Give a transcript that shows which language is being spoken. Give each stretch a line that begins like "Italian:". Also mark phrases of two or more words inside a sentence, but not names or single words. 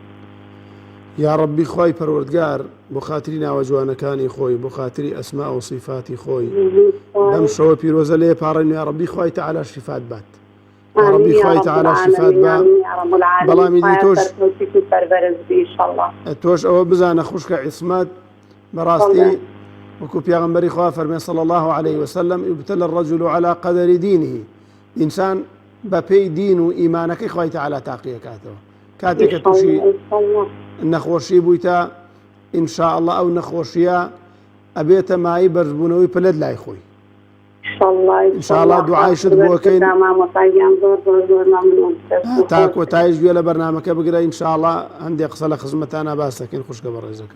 Arabic: یا ڕەبی
Central Kurdish: خوای پەروەردگار بۆ خاتری ناوە جوانەکانی خۆی بۆ خاتری ئەسما و صیفاتی خۆی بەم شەوە پیرۆزە لێ پاڕێن
Arabic: یا ڕەبی
Central Kurdish: خوای تەعالا شیفات بات.
Arabic: یا ڕەبی
Central Kurdish: خوای تەعالا شیفات با. بەڵامی دی تۆش ئەوە بزانە خوشکە عیسمەت بەڕاستی وەکو پیاغەمبەری خوا فەرمێ
Arabic: صلی الله عليه وسلم يبتلى الرجل على قدر دينه.
Central Kurdish: ئینسان بە پێی دین و ئیمانەکەی خوای تەعالا تاقیەکاتەوە. کاتێککە تووشی نەخۆشی بوویتە ئینشاءڵڵا ئەو نەخۆشیە ئەبێتە مای بەرزبوونەوەی پلت لای خۆی. ئینشاءڵڵا دوعایشت بۆکەین تا کۆتایش گوێ لە بەرنامەکە بگرە ئینشاءڵڵا هەندێک قسە لە خزمەتانە باس دەکەین خوشکە بە ڕێزەکەم.